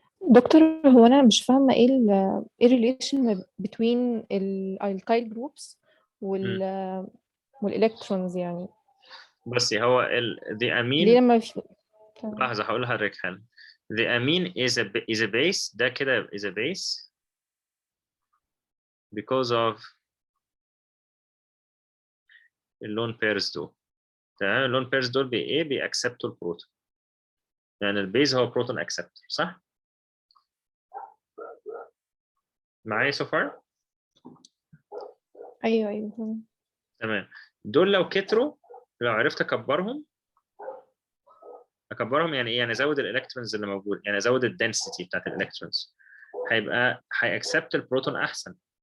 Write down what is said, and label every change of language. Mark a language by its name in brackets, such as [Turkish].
[Arabic] دكتور هو انا مش فاهمه ايه الريليشن between الالكايل جروبس والالكترونز يعني. بصي هو [English] the amine [Arabic] ليه لما في لحظة هقول لحضرتك حالا. [English] The amine is a base. [Arabic] ده كده [English] is a base because of اللون pairs دول. [Arabic] تمام، اللون pairs دول بيأكسبتوا البروتون. يعني البيز هو بروتون اكسبتور صح؟ معايا [English] so far؟ [Arabic] ايوه تمام. دول لو كتروا، لو عرفت اكبرهم يعني ايه؟ يعني ازود الالكترونز اللي موجود، يعني ازود الدنسيتي بتاعت الالكترونز، هيأكسبت البروتون احسن.